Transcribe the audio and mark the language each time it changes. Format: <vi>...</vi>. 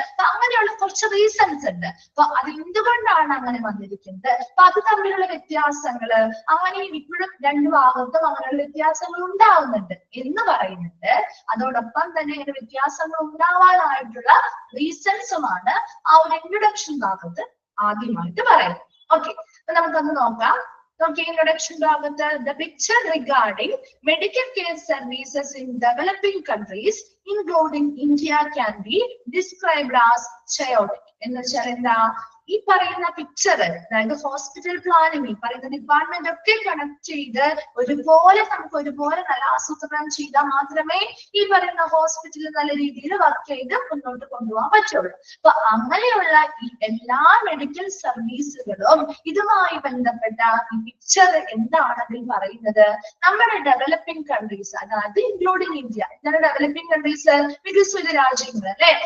<ml>അപ്പൊ അങ്ങനെയുള്ള കുറച്ച് റീസൺസ് ഉണ്ട്. അപ്പൊ അത് എന്തുകൊണ്ടാണ് അങ്ങനെ വന്നിരിക്കുന്നത്, അപ്പൊ അത് തമ്മിലുള്ള വ്യത്യാസങ്ങള് അങ്ങനെയും ഇപ്പോഴും രണ്ടു ഭാഗത്തും അങ്ങനെയുള്ള വ്യത്യാസങ്ങൾ ഉണ്ടാവുന്നുണ്ട് എന്ന് പറയുന്നുണ്ട്. അതോടൊപ്പം തന്നെ ഇങ്ങനെ വ്യത്യാസങ്ങൾ ഉണ്ടാവാനായിട്ടുള്ള റീസൺസുമാണ് ആ ഒരു ഇൻട്രൊഡക്ഷൻ ഭാഗത്ത് ആദ്യമായിട്ട് പറയുന്നത്. ഓക്കെ, അപ്പൊ നമുക്കൊന്ന് നോക്കാം.</ml> <en>Okay, introduction</en> <ml>ഭാഗത്ത്</ml> <en>the picture regarding medical care services in developing countries including India can be described as chaotic.</en> <ml>എന്ന് വെച്ചാൽ എന്താ, ഈ പറയുന്ന പിക്ചർ അതായത് ഹോസ്പിറ്റൽ പ്ലാനിങ് ഈ പറയുന്ന ഡിപ്പാർട്ട്മെന്റ് ഒക്കെ കണക്ട് ചെയ്ത് ഒരുപോലെ നമുക്ക് ഒരുപോലെ നല്ല ആസൂത്രണം ചെയ്താൽ മാത്രമേ ഈ പറയുന്ന ഹോസ്പിറ്റൽ നല്ല രീതിയിൽ വർക്ക് ചെയ്ത് മുന്നോട്ട് കൊണ്ടുപോകാൻ പറ്റുള്ളൂ. അപ്പൊ അങ്ങനെയുള്ള ഈ എല്ലാ മെഡിക്കൽ സർവീസുകളും ഇതുമായി ബന്ധപ്പെട്ട ഈ പിക്ചർ എന്താണ് അതിൽ പറയുന്നത്, നമ്മുടെ ഡെവലപ്പിംഗ് കൺട്രീസ് അതായത് ഇൻക്ലൂഡിങ് ഇന്ത്യ, എന്താണ് ഡെവലപ്പിംഗ് കൺട്രീസ്, വികസിത രാജ്യങ്ങൾ അല്ലെ.</ml>